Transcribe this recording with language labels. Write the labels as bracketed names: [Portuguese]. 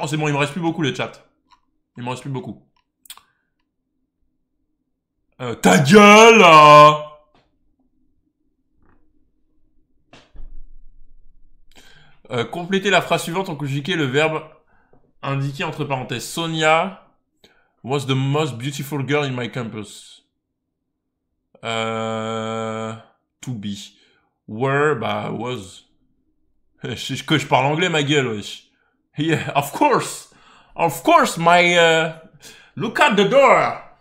[French] Oh, c'est bon, il me reste plus beaucoup, le chat. Il m'en reste plus beaucoup. Ta gueule, là! Complétez la phrase suivante en conjuguant le verbe indiqué entre parenthèses. [English] Sonia was the most beautiful girl in my campus. To be. Were, bah, was. [French] je parle anglais, ma gueule, wesh. [English] Yeah, of course. Of course, look at the door.